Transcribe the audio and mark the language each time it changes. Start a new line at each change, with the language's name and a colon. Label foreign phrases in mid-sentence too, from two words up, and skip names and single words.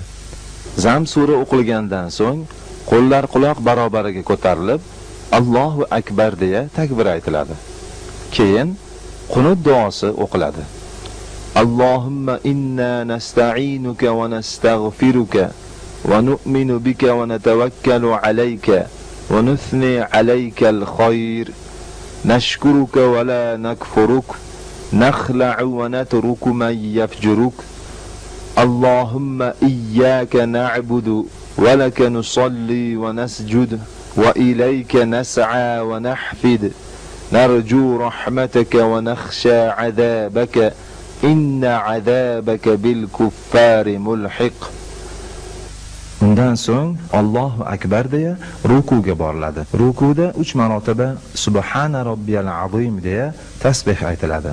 Uzbek: Zam sura o'qilgandan so'ng qo'llar quloq barobariga ko'tarilib,
Arabic: الله أكبر
Uzbek: deya takbir aytiladi. Keyin qunut duosi o'qiladi.
Arabic: اللهم إنا نستعينك ونستغفرك ونؤمن بك ونتوكل عليك ونثني عليك الخير نشكرك ولا نكفرك نخلع ونترك من يفجرك اللهم إياك نعبد ولك نصلي ونسجد وإليك نسعى ونحفد نرجو رحمتك ونخشى عذابك إن عذابك بالكفار ملحق.
Uzbek: Undan so'ng
Arabic: الله أكبر
Uzbek: deya rukuga boriladi. Rukuda 3 marotaba
Arabic: سبحان ربي العظيم
Uzbek: deya tasbih aytiladi.